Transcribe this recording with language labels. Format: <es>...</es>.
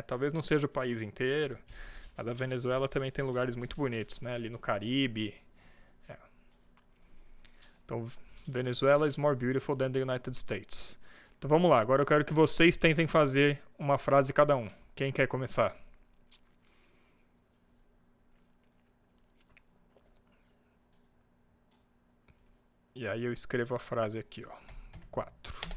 <pt>Talvez não seja o país inteiro, mas a Venezuela também tem lugares muito bonitos, né? Ali no Caribe. É.</pt> <en>Então, Venezuela is more beautiful than the United States.</en> <pt>Então vamos lá, agora eu quero que vocês tentem fazer uma frase cada um. Quem quer começar? E aí eu escrevo a frase aqui, ó. 4.</pt>